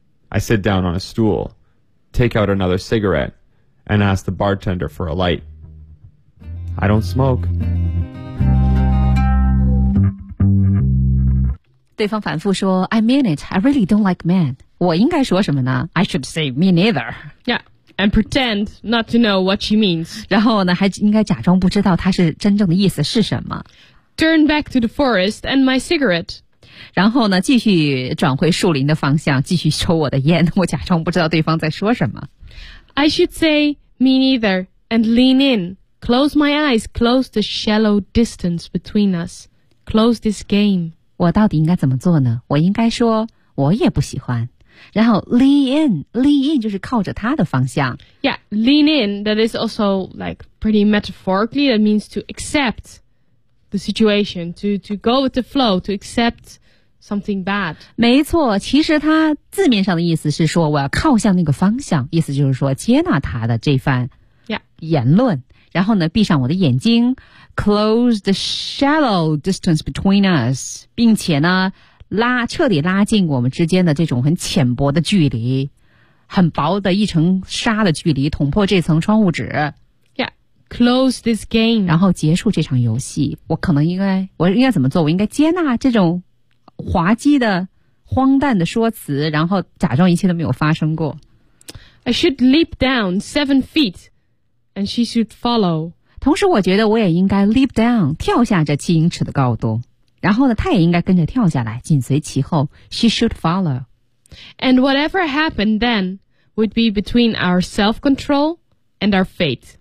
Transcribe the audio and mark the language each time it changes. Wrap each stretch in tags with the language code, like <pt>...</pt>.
<en>I sit down on a stool, take out another cigarette, and ask the bartender for a light. I don't smoke.</en> <zh>对方反复说</zh> <en>I mean it, I really don't like men.</en> <zh>我应该说什么呢</zh> <en>I should say me neither. Yeah. And pretend not to know what she means.</en> <zh>然后呢还应该假装不知道她是真正的意思是什么。</zh> <en>Turn back to the forest and my cigarette.</en> <zh>然后呢继续转回树林的方向继续抽我的烟我假装不知道对方在说什么。</zh> <en>I should say me neither and lean in. Close my eyes, close the shallow distance between us. Close this game.</en> <zh>我到底应该怎么做呢我应该说我也不喜欢。然后</zh> <en>lean in</en> <zh>就是靠着他的方向</zh> <en>Yeah, lean in, that is also like pretty metaphorically, that means to accept the situation, to go with the flow, to accept something bad.</en> <zh>没错其实他字面上的意思是说我要靠向那个方向意思就是说接纳他的这番言论、</zh> <en>yeah.</en> <zh>然后呢闭上我的眼睛</zh> <en>close the shallow distance between us,</en> <zh>并且呢彻底拉近我们之间的这种很浅薄的距离很薄的一层纱的距离捅破这层窗户纸</zh> <en>Yeah, close this game</en> <zh>然后结束这场游戏我应该怎么做我应该接纳这种滑稽的荒诞的说辞然后假装一切都没有发生过</zh> <en>I should leap down 7 feet and she should follow</en> <zh>同时我觉得我也应该</zh> <en>leap down</en> <zh>跳下这7英尺的高度然后呢他也应该跟着跳下来紧随其后</zh> <en>She should follow And whatever happened then would be between our self-control and our fate</en>